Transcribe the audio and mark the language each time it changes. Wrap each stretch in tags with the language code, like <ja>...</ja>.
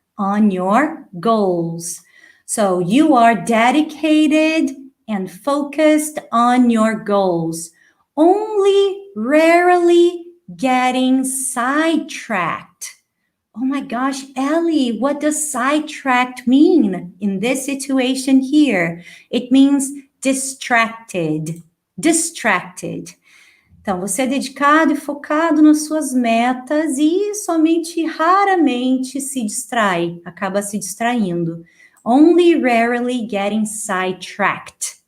<en>On your goals. So you are dedicated and focused on your goals. Only rarely getting sidetracked. Oh my gosh, Ellie, what does sidetracked mean in this situation here? It means distracted. Distracted.</en> <pt>Então, você é dedicado e focado nas suas metas e somente raramente se distrai, acaba se distraindo.</pt> <en>Only rarely getting sidetracked.</en>